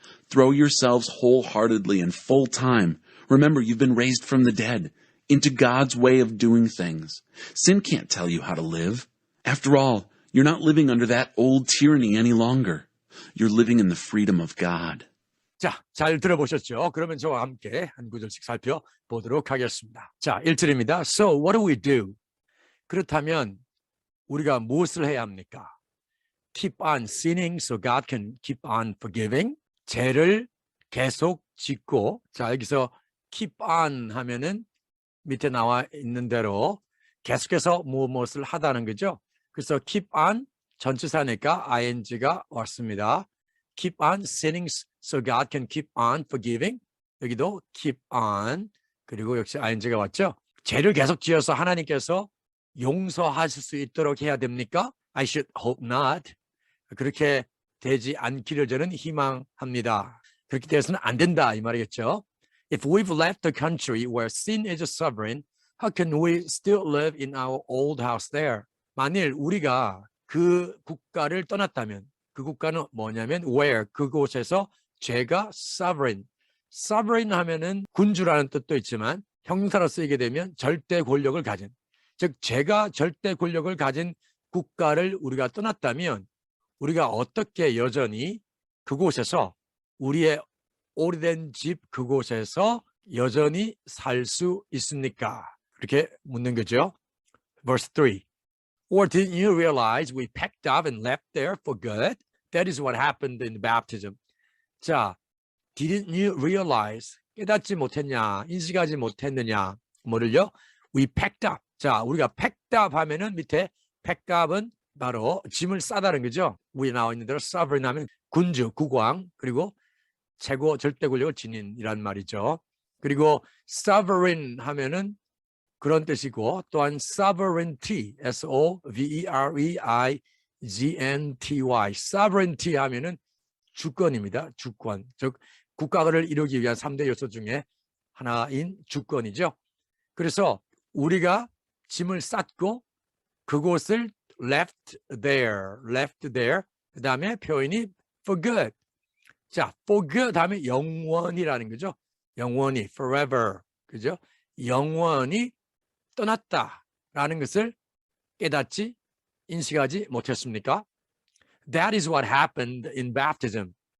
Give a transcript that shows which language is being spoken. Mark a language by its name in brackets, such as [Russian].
[English] Throw yourselves wholeheartedly and full time. Remember, you've been raised from the dead into God's way of doing things. Sin can't tell you how to live. After all, you're not living under that old tyranny any longer. You're living in the freedom of God. [Korean] 자, 잘 들어보셨죠? 그러면 저와 함께 한 구절씩 살펴보도록 하겠습니다. 자, 1절입니다. [English] So what do we do? [Korean] 그렇다면 우리가 무엇을 해야 합니까? [English] Keep on sinning so God can keep on forgiving. [Korean] 죄를 계속 짓고, 자, 여기서 [English] keep on [Korean] 하면은 밑에 나와 있는 대로 계속해서 무엇을 하다는 거죠. 그래서 keep on 전치사니까 ing가 왔습니다. [English] Keep on sinning so God can keep on forgiving. [Korean] 여기도 keep on, 그리고 역시 ing가 왔죠. 죄를 계속 지어서 하나님께서 용서하실 수 있도록 해야 됩니까? [English] I should hope not. [Korean] 그렇게 되지 않기를 저는 희망합니다. 그렇게 되어서는 안 된다 이 말이겠죠. [English] If we've left the country where sin is sovereign, how can we still live in our old house there? [Korean] 만일 우리가 그 국가를 떠났다면, 그 국가는 뭐냐면 where, 그곳에서 죄가 sovereign. sovereign 하면은 군주라는 뜻도 있지만 형용사로 쓰이게 되면 절대 권력을 가진, 즉 죄가 절대 권력을 가진 국가를 우리가 떠났다면 우리가 어떻게 여전히 그곳에서, 우리의 오래된 집 그곳에서 여전히 살 수 있습니까? 그렇게 묻는 거죠. [English] Verse 3. Or didn't you realize we packed up and left there for good? That is what happened in baptism. [Korean] 자, [English] didn't you realize, [Korean] 깨닫지 못했냐, 인식하지 못했느냐, 뭐를요? [English] We packed up. [Korean] 자, 우리가 packed up 하면은 밑에 pack up은 바로 짐을 싸다는 거죠. 위에 나와 있는 대로 sovereign 하면 군주, 국왕, 그리고 최고 절대 권력을 지닌 말이죠. 그리고 sovereign 하면은 그런 뜻이고, 또한 sovereignty, S-O-V-E-R-E-I-G-N-T-Y, sovereignty 하면은 주권입니다. 주권, 즉 국가를 이루기 위한 3대 요소 중에 하나인 주권이죠. 그래서 우리가 짐을 쌌고 그곳을 [English] left there. [Korean] 그 다음에 표현이 [English] for good. [Korean] 자, for good 다음에 영원이라는 거죠. 영원히, forever. 그죠? 영원히 떠났다라는 것을 깨닫지, 인식하지 못했습니까? [English] That is what happened in baptism.